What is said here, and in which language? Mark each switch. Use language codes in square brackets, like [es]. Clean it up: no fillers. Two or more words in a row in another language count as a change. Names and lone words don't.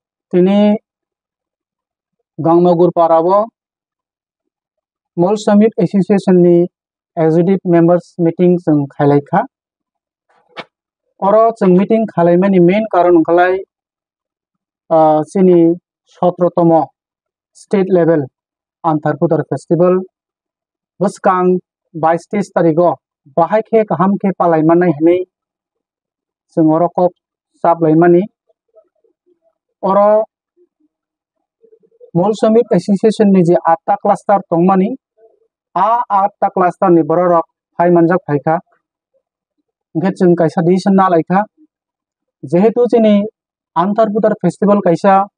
[brx] Tini Gangmagur Parabo Mall Summit Association ni [en] Executive Members Meeting [brx] जों खालायखा जों meeting खालायनायनि main कारन खालाय जोंनि 17तम [en] state level [brx] आन्थारपुदार फेस्टिवल बसकां 22-23 तारिखआव बाहायखे गाहामखे पालायमानाय हनै जों अरकब साबलायमानि Mall Summit Association ni जे 8टा क्लास्टार दंमानि 8टा क्लास्टार नि बररक फाय मानजाक फायखा ओंखे जों कायसा डिसिसन नालायखा जेहेतु जोंनि आन्थारपुदार फेस्टिवल कायसा